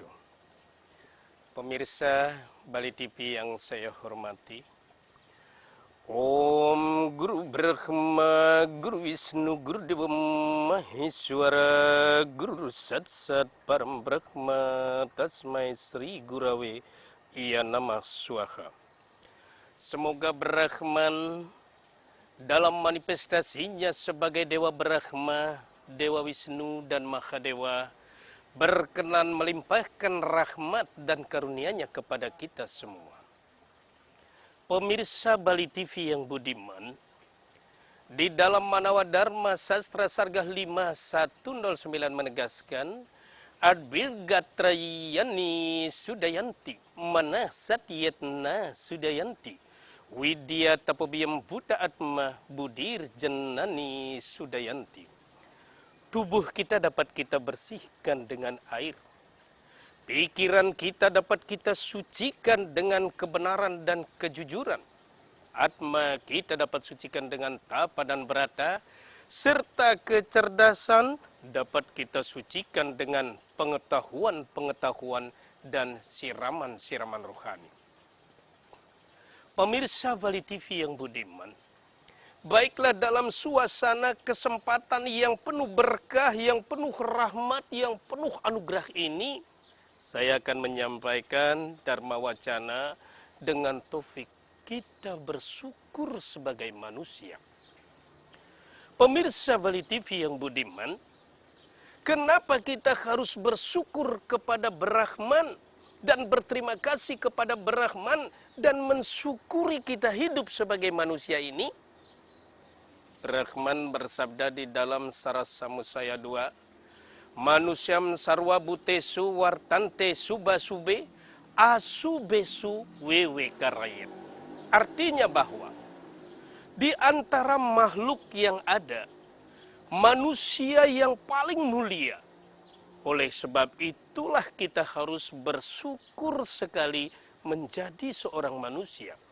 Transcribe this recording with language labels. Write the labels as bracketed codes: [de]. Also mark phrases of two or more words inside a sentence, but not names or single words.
[id] Pemirsa Bali TV yang saya hormati, [sa] Om Guru Brahma, Guru Wisnu, Guru Dewa Maheswara, Guru Sat Sat Param Brahma, Tasmai Sri Gurave Iya Namah Swaha. [id] Semoga Brahman dalam manifestasinya sebagai Dewa Brahma, Dewa Wisnu, dan Mahadewa berkenan melimpahkan rahmat dan karunia-Nya kepada kita semua. Pemirsa Bali TV yang budiman, di dalam Manawa Dharma Sastra Sargah 5109 menegaskan, [sa] Adbirgatrayani Sudayanti, Mana Satyetna Sudayanti, Widya Tapobiyam Buddha Atma Budir Jenani Sudayanti. [id] Tubuh kita dapat kita bersihkan dengan air. Pikiran kita dapat kita sucikan dengan kebenaran dan kejujuran. Atma kita dapat sucikan dengan tapa dan berata, serta kecerdasan dapat kita sucikan dengan pengetahuan-pengetahuan dan siraman-siraman rohani. Pemirsa Bali TV yang budiman, baiklah dalam suasana kesempatan yang penuh berkah, yang penuh rahmat, yang penuh anugerah ini, saya akan menyampaikan Dharma Wacana dengan taufik kita bersyukur sebagai manusia. Pemirsa Bali TV yang budiman, kenapa kita harus bersyukur kepada Brahman dan berterima kasih kepada Brahman dan mensyukuri kita hidup sebagai manusia ini? Brahman bersabda di dalam Sarasamusaya 2, [sa] Manusyam sarwa butesu wartante subasube asubesu wewe karayet. [id] Artinya bahwa di antara makhluk yang ada, manusia yang paling mulia. Oleh sebab itulah kita harus bersyukur sekali menjadi seorang manusia.